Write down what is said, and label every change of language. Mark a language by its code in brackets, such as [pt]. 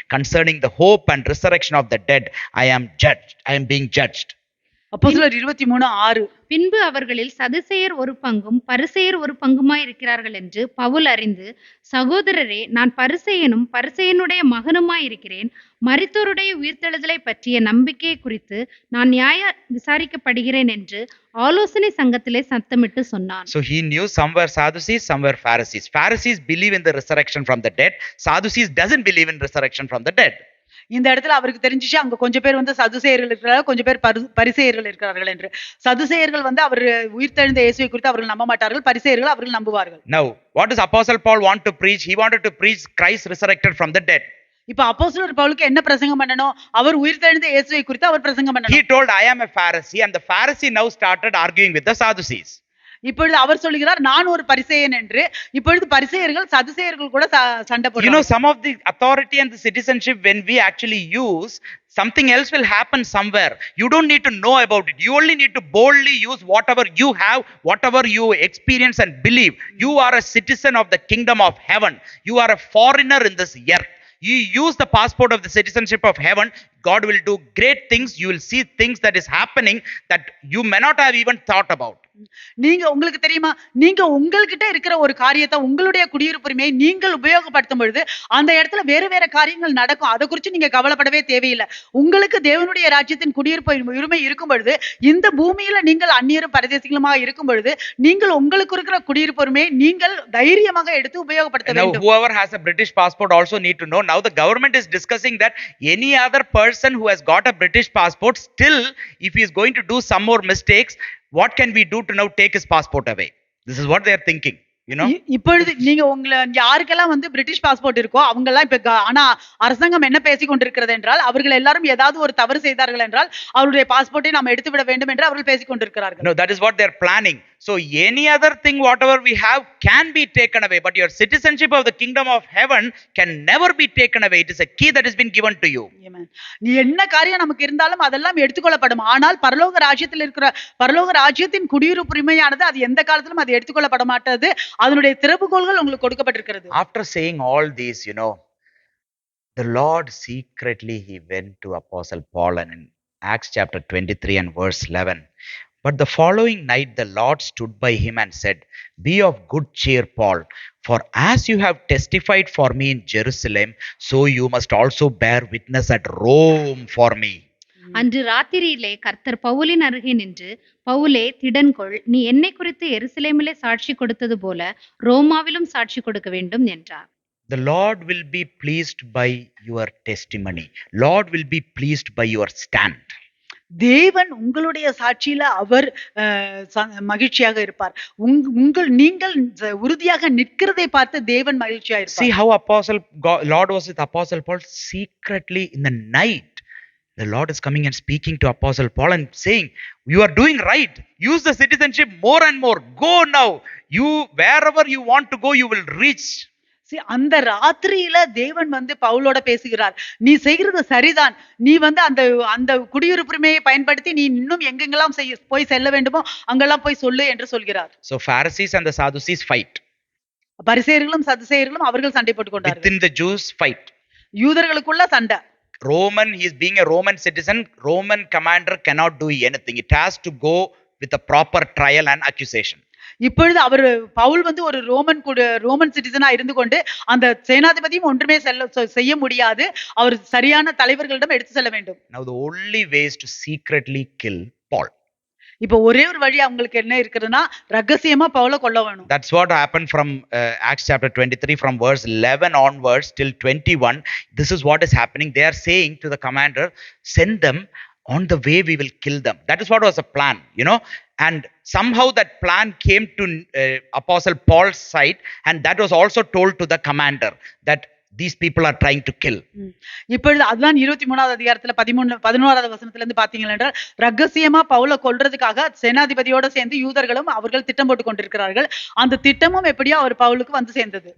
[en] Concerning the hope and resurrection of the dead, I am being judged. [ta] அப்போஸ்தலர் 23:6. பின்பு அவர்களில் சதுசேயர் ஒரு பங்கும் பரிசேயர் ஒரு பங்குமாய் இருக்கிறார்கள் என்று பவுல் அறிந்து, சகோதரரே, நான் பரிசேயனும் பரிசேயனுடைய மகனுமாய் இருக்கிறேன். மரித்தோருடைய உயிர்த்தெழுதலை பற்றிய நம்பிக்கையை குறித்து நான் நியாய விசாரிக்கப்படுகிறேன் என்று ஆலோசனை சங்கத்திலே சத்தமிட்டு சொன்னான். [en] So he knew some were Sadducees, some were Pharisees. Pharisees believe in the resurrection from the dead. Sadducees doesn't believe in resurrection from the dead. [ta] இந்த இடத்துல அவருக்கு தெரிஞ்சிச்சு அங்க கொஞ்சம் பேர் வந்து சதுசேயர்கள் இருக்கிறார்கள், கொஞ்சம் பேர் பரிசேயர்கள் இருக்கிறார்கள் என்று. சதுசேயர்கள் வந்து அவர் உயிர்த்தெழுந்த இயேசுவை குறித்து அவர்கள் நம்ப மாட்டார்கள், பரிசேயர்கள் அவர்கள் நம்புவார்கள். [en] Now what does Apostle Paul want to preach? He wanted to preach Christ resurrected from the dead. [ta] இப்ப அப்போஸ்தலர் பவுலுக்கு என்ன பிரசங்கம் பண்ணணும்? அவர் உயிர்த்தெழுந்த இயேசுவை குறித்து அவர் பிரசங்கம் பண்ணணும். [en] He told, I am a Pharisee, and the Pharisee now started arguing with the Sadducees. [ta] இப்பொழுது அவர் சொல்லுகிறார், நான் ஒரு பரிசேயன் என்று. இப்பொழுது பரிசேயர்கள் சதுசேயர்கள் கூட சண்டை போடுறாங்க. [en] Some of the authority and the citizenship, when we actually use, something else will happen somewhere. You don't need to know about it. You only need to boldly use whatever you have, whatever you experience and believe. You are a citizen of the kingdom of heaven. You are a foreigner in this earth. You use the passport of the citizenship of heaven, God will do great things. You will see things that is happening that you may not have even thought about. [ta] நீங்க உங்களுக்கு தெரியுமா, நீங்க உங்ககிட்ட இருக்கிற ஒரு காரியத்தை, உங்களுடைய குடியிருப்புரிமையை நீங்கள் உபயோகப்படுத்தும் பொழுது அந்த இடத்துல வேறு வேற காரியங்கள் நடக்கும். அதை குறித்து நீங்க கவலைப்படவே தேவையில்லை. உங்களுக்கு தேவனுடைய ராஜ்யத்தின் குடியிருப்பு உரிமை இருக்கும் பொழுது, இந்த பூமியில நீங்கள் அந்நியரும் பரதேசிகளுமாக இருக்கும் பொழுது, நீங்கள் உங்களுக்கு இருக்கிற குடியிருப்பு உரிமையை நீங்கள் தைரியமாக எடுத்து உபயோகப்படுத்த வேண்டும். [en] Whoever has a British passport also need to know. Now the government is discussing that any other person who has got a British passport, still if he is going to do some more mistakes, what can we do to now take his passport away? This is what they are thinking. you know. [ta] இப்பொழுது நீங்க உங்களை யாருக்கெல்லாம் வந்து British passport இருக்கோ அவங்க எல்லாம் இப்ப ஆனா அரசாங்கம் என்ன பேசிக் கொண்டிருக்கிறது என்றால் அவர்கள் எல்லாரும் ஏதாவது ஒரு தவறு செய்தார்கள் என்றால் அவருடைய பாஸ்போர்ட்டை நாம் எடுத்து விட வேண்டும் என்று அவர்கள் பேசிக் கொண்டிருக்கிறார்கள். [en] No, that is what they are planning. So any other thing whatever we have can be taken away, but your citizenship of the kingdom of heaven can never be taken away. It is a key that has been given to you. Amen. [ta] நீ என்ன காரியம் நமக்கு இருந்தாலும் அதெல்லாம் எடுத்துக்கொள்ளப்படும். ஆனால் பரலோக ராஜ்யத்தில் இருக்கிற பரலோக ராஜ்யத்தின் குடியிருப்பு உரிமையானது அது எந்த காலத்திலும் அது எடுத்துக்கொள்ளப்பட மாட்டது. அதனுடைய திறவுகோல்கள் உங்களுக்கு கொடுக்கப்பட்டிருக்கிறது. [en] After saying all these, you know, the Lord secretly he went to Apostle Paul, and in Acts chapter 23 and verse 11, but the following night the Lord stood by him and said, be of good cheer, Paul, for as you have testified for me in Jerusalem, so you must also bear witness at Rome for me. [ta] அன்று ராத்திரியிலே கர்த்தர் பவுலின் அருகே நின்று, பவுலே திடன்கொள், நீ என்னை குறித்து எருசலேமிலே சாட்சி கொடுத்தது போல ரோமாவிலும் சாட்சி கொடுக்க வேண்டும் என்றார். [en] The Lord will be pleased by your testimony. Lord will be pleased by your stand. [ta] தேவன் உங்களுடைய சாட்சியில அவர் மகிழ்ச்சியாக இருப்பார். நீங்கள் உறுதியாக நிற்கிறதை பார்த்து தேவன் மகிழ்ச்சியாக இருப்பார். [en] See how Lord was with Apostle Paul secretly in the night. The Lord is coming and speaking to Apostle Paul and saying, you are doing right. Use the citizenship more and more. Go now. You wherever you want to go, you will reach. [ta] அந்த ராத்திரியில தேவன் வந்து பவுலோட பேசுகிறார். நீ செய்கிறது சரிதான். நீ வந்து அந்த அந்த குடியுரிமையை பயன்படுத்தி நீ இன்னும் எங்கெங்கெல்லாம் போய் செல்ல வேண்டுமோ அங்கெல்லாம் போய் சொல்லு என்று சொல்கிறார். [en] So Pharisees and the Sadducees fight. [ta] பரிசேயர்களும் சதுசேயர்களும் அவர்கள் சண்டை போட்டுக் கொண்டார்கள். [en] Within the Jews fight. [ta] யூதர்களுக்குள்ள சண்டை. [en] Roman, he is being a Roman citizen. Roman commander cannot do anything. It has to go with a proper trial and accusation. [ta] இப்பொழுது அவர் பவுல் வந்து ஒரு Roman சிட்டிசனா இருந்து கொண்டு அந்த சேனாதிபதியும் ஒன்றுமே செய்ய முடியாது. அவர் சரியான தலைவர்களிடம் எடுத்து செல்ல வேண்டும். [en] Now the only way is to secretly kill Paul. [ta] இப்போ ஒரே ஒரு வழி அவங்களுக்கு என்ன இருக்குதுன்னா ரகசியமா பவுலை கொல்ல வேணும். [en] That's what happened from Acts chapter 23 from verse 11 onwards till 21. This is what is happening. They are saying to the commander, send them on the way, we will kill them. That is what was a plan, you know. And somehow that plan came to Apostle Paul's side, and that was also told to the commander that these people are trying to kill. [ta] இப்பொழுது அதுதான் 23வது அதிகாரத்துல 11வது வசனத்துல இருந்து பாத்தீங்கன்னா என்றால் ரகசியமா பவுலை கொல்றதுக்காக சேனாதிபதியோட சேர்ந்து யூதர்களும் அவர்கள் திட்டம் போட்டு கொண்டிருக்கிறார்கள். அந்த திட்டமும் எப்படியோ அவர் பவுலுக்கு வந்து சேர்ந்தது.